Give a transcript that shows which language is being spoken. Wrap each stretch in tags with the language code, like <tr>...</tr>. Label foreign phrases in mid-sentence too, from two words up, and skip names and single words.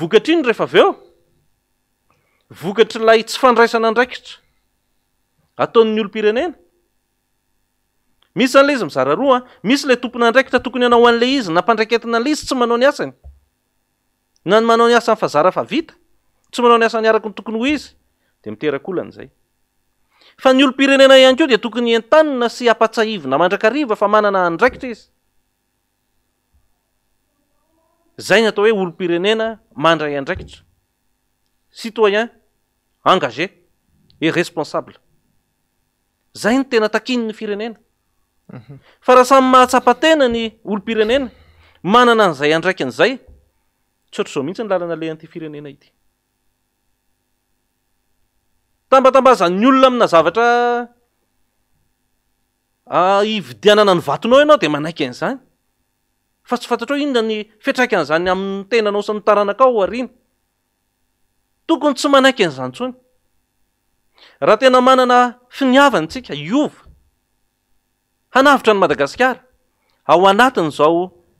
<mg>vokatra iny rehefa avy eo vokatra lay tsy fandraisana andraikitra ataon'ny olom-pirenena misy zany le izy mizara roa misy le tompona andraikitra tokony anao an'le izy nampandraiketina an'le izy tsy manao ny asany na ny manao ny asany fa zara fa vita tsy manao ny asany araky ny tokony ho izy de miteraka olan'izay fa ny olom-pirenena ihany koa de tokony entanina sy apatsahivina mandrakariva fa manana andraikitra izy zay ny atao hoe olom-pirenena mandray andraikitra</mg> <fr>citoyen engagé et responsable</fr> <mg>zay ny tena takin'ny firenena fa raha samy mahatsapa-tena ny olom-pirenena manana an'izay andraikin'izay tsy ohatr' zao mihitsy ny lalana le anty firenena ity tambatambazan'ny olona amina zavatra hividianana ny vatonao ianao de manaiky an'izany fa tsy fantatrao inona ny fiatraika an'izany amin'ny tenanao sy ny taranakao arina tokony tsy manaiky an'izany tsony raha tena manana finiavantsika iova hanavitra ny Madagasikara ao anatin'izao</mg>